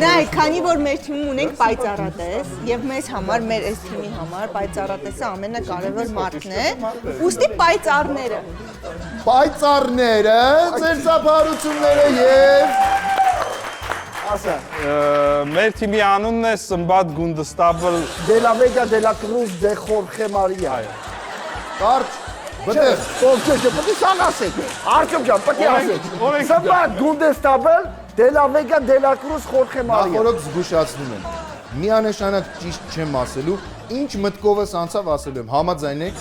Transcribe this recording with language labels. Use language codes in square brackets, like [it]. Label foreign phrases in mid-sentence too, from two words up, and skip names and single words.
[hy] նայ, քանի որ մեր թիմում ունենք պայծառատես եւ մեզ համար, մեր այս թիմի համար պայծառատեսը ամենակարևոր մարդն է, ուստի պայծառները։ Պայծառները, ձեր ծափարությունները եւ ասա Մեր թիմի անունն է Սմբատ Գունդստաբլ։ De la Vega de la Cruz de Jorge Maria կարճ բտեղ Ո՞նց պետք է սան ասեք Արտյոմ ջան պետք է ասեք օրենք Սմբա Գունդեստաբլ De la Vega de la Cruz Jorge Maria նախորդ զգուշացնում եմ։ Միանշանակ ճիշտ չեմ ասելու, ինչ մտքովս անցավ ասելու եմ, համաձայն եք։